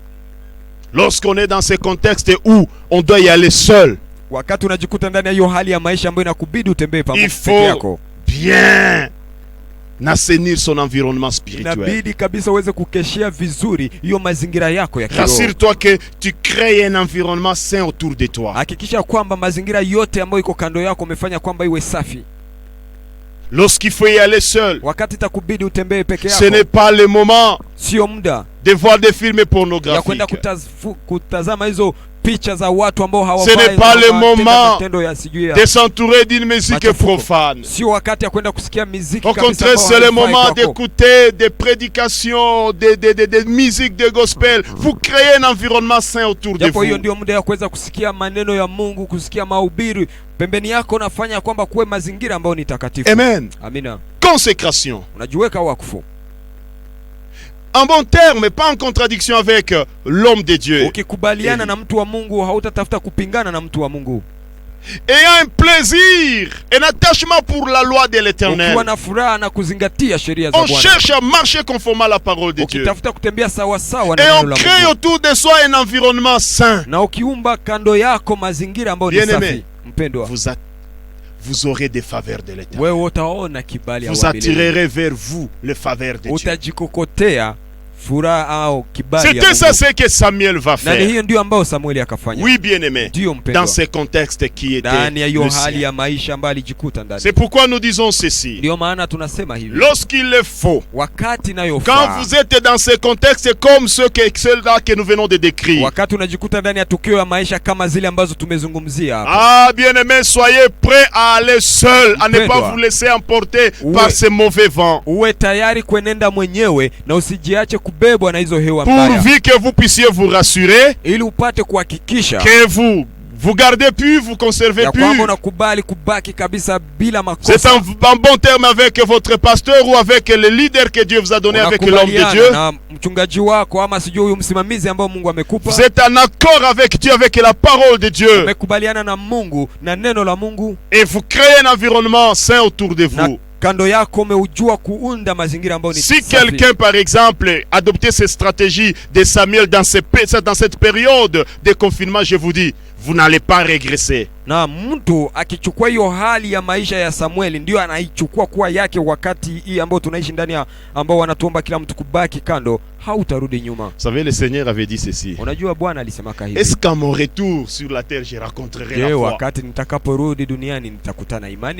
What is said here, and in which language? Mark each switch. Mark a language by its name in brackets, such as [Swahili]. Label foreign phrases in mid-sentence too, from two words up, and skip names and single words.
[French] Lorsqu'on est dans ces contextes où on doit y aller seul, [Swahili] wakati unajikuta ndani ya hiyo hali ya maisha ambayo inakubidi utembee [French] il [Swahili] pamoja peke [French] faut [Swahili] yako, [French] bien assainir son environnement spirituel. [Swahili] inabidi kabisa uweze kukeshea vizuri hiyo mazingira yako ya kiroho. [French] Rassure-toi que tu crées un environnement sain autour de toi. [Swahili] Hakikisha kwamba mazingira yote ambayo iko kando yako umefanya kwamba iwe safi. [French] Lorsqu'il faut y aller seul, [Swahili] Wakati itakubidi utembee peke [French] ce [Swahili] yako, [French] n'est pas le moment [Swahili] sio muda [French] de voir des films [Swahili] ya kwenda [French] pornographiques, [Swahili] kutazama hizo picha za watu ambao [French] Ce n'est pas le moment [Swahili] matendo ya sijui ya [French] de s'entourer d'une musique [Swahili] Machafuko. [French] profane. [Swahili] sio wakati ya kwenda kusikia muziki [French] Au [Swahili] kabisa [French] contraire, [Swahili] ambao [French] c'est le [Swahili] haifai [French] moment [Swahili] kwako. [French] d'écouter des prédications, des musiques de gospel. Vous créez un environnement sain autour de [Swahili] Japo hiyo [French] vous. [Swahili] ndio muda ya kuweza kusikia maneno ya Mungu, kusikia mahubiri pembeni yako, nafanya kwamba kuwe mazingira ambayo ni takatifu. [French] Amen. [Swahili] Amina. [French] Consécration. [Swahili] Unajiweka wakfu. [French] En bon terme, pas en contradiction avec l'homme de Dieu. [Swahili] Ukikubaliana [French] Eli. [Swahili] na mtu wa Mungu, hautatafuta kupingana na mtu wa Mungu. [French] Ayant un plaisir, un attachement pour la loi de l'Éternel. [Swahili] Ukiwa na furaha na kuzingatia sheria za [French] On [Swahili] Bwana. [French] cherche à marcher conformément à la parole de Dieu. [Swahili] Ukitafuta kutembea sawa sawa na [French] Et [Swahili] neno [French] on [Swahili] la [French] crée [Swahili] Mungu. [French] autour de soi un environnement sain. [Swahili] Na ukiumba kando yako mazingira ambayo ni [French] Bien-aimé. [Swahili] safi, mpendwa, [French] Vous aurez des faveurs de l'Éternel. [Swahili] wewe utaona kibali ya [French] Vous [Swahili] wa milele. [French] attirerez vers vous les faveurs de Dieu. [Swahili] Utajikokotea furaha au kibali ya [French] C'était ça [Swahili] Mungu. [French] ce que Samuel va [Swahili] Na ni [French] faire. [Swahili] hiyo ndio ambayo Samueli akafanya. [French] Oui, bien-aimé. [Swahili] Ndiyo mpendwa. [French] Dans ces contextes qui étaient [Swahili] Ndani ya hiyo [French] le [Swahili] hali [French] sien. [Swahili] ya maisha ambayo alijikuta ndani. [French] C'est pourquoi nous disons ceci. [Swahili] Ndio maana tunasema hivi. [French] Lorsqu'il le faut, [Swahili] Wakati [French] quand [Swahili] inayofaa, [French] vous êtes dans ces contextes comme ceux-là que nous venons de décrire, [Swahili] wakati unajikuta ndani ya tukio ya maisha kama zile ambazo tumezungumzia hapa, [French] ah, bien-aimé, soyez prêts à aller seul, à ne pas [Swahili] Mpendwa. [French] vous laisser emporter [Swahili] Uwe- [French] par ces mauvais vents. [Swahili] uwe tayari kuenenda mwenyewe na usijiache kubebwa na hizo hewa mbaya, [French] Pourvu que vous puissiez vous rassurer [Swahili] ili upate kuhakikisha [French] que vous gardez plus, vous conservez [Swahili] ya kwamba [French] plus. [Swahili] unakubali kubaki kabisa bila [French] Vous êtes [Swahili] makosa. [French] en bon terme avec votre pasteur ou avec le leader que Dieu vous a donné, avec l'homme de [Swahili] Unakubaliana [French] Dieu. [Swahili] na mchungaji wako ama sijui huyu msimamizi ambao Mungu amekupa. [French] Vous êtes en accord avec Dieu, avec la parole de Dieu. [Swahili] Umekubaliana na Mungu na neno la Mungu, [French] Et vous créez un environnement sain autour de [Swahili] na [French] vous. [Swahili] kando yako umeujua kuunda mazingira ambayo ni [French] Si [Swahili] safi. [French] quelqu'un, par exemple, adoptait ces stratégies de Samuel dans cette période de confinement, je vous dis, vous n'allez pas régresser. [Swahili] Na mtu akichukua hiyo hali ya maisha ya Samueli ndio anaichukua kuwa yake wakati hii ambao tunaishi ndani ya ambao wanatuomba kila mtu kubaki kando, hautarudi nyuma. [French] Vous savez, le Seigneur avait dit ceci. [Swahili] Unajua Bwana alisemaka hivi. [French] Est-ce qu'à mon retour sur la terre, je rencontrerai la foi? [Swahili] Wakati nitakaporudi duniani nitakutana imani?